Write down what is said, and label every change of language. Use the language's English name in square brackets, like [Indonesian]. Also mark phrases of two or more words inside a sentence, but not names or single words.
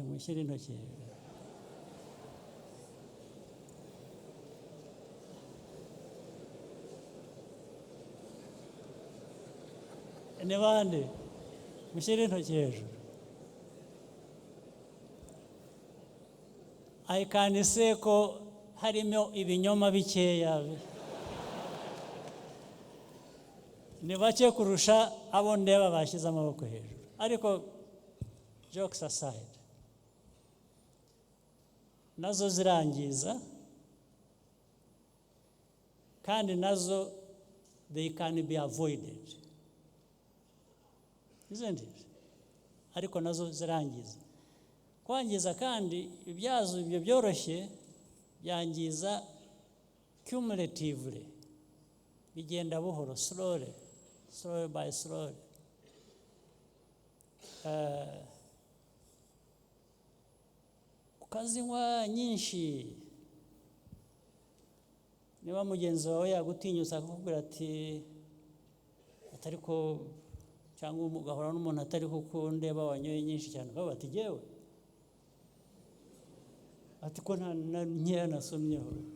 [Kinyarwanda] Mushyire intoki. Ni bande? Mushyire intoki hejuru. [English] I can say [Kinyarwanda] ko harimo ibinyoma bikeya. Ni bake kurusha abo ndeba bashyize amaboko hejuru. Ariko [English] jokes aside, [Kinyarwanda] nazo zirangiza kandi nazo [English] they can be avoided, isn't it? [Kinyarwanda] Ariko nazo zirangiza. Kwangiza kandi ibyazo ibyo byoroshye byangiza cumulatively, bigenda buhoro, [English] slowly by slowly. [Kinyarwanda] Ukazinywa nyinshi, niba mugenzi wawe yagutinyutse akakubwira ati atariko, cyangwa ugahora n'umuntu atari kukundeba wanyoye nyinshi cyane, ukaba ati jewe ati ko nta nkeya nasomyeho.